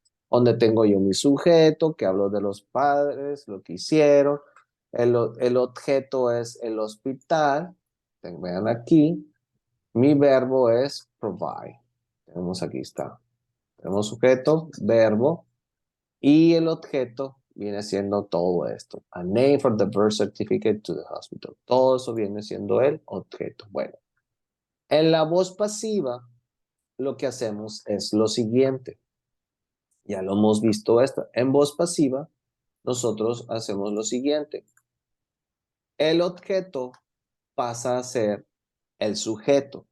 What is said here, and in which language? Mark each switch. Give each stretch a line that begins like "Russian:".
Spanish: Donde tengo yo mi sujeto, que hablo de los padres, lo que hicieron. El objeto es el hospital. Vean aquí. Mi verbo es provide. Tenemos aquí está. Tenemos sujeto, verbo, y el objeto viene siendo todo esto.
English: A name for the birth certificate to the hospital.
Spanish: Todo eso viene siendo el objeto. Bueno, en la voz pasiva, lo que hacemos es lo siguiente. Ya lo hemos visto esto. En voz pasiva, nosotros hacemos lo siguiente. El objeto pasa a ser el sujeto.